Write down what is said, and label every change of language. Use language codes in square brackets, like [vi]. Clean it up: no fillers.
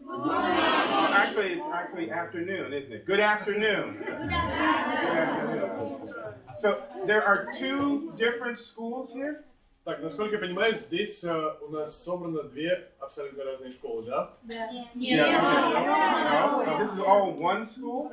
[en] Actually, it's actually afternoon, isn't it? Good afternoon. Good afternoon. So, there are two different schools here? [ru] Так, насколько я понимаю, здесь у нас собрано две абсолютно разные школы, да? [en] Yeah. No, this is all one school?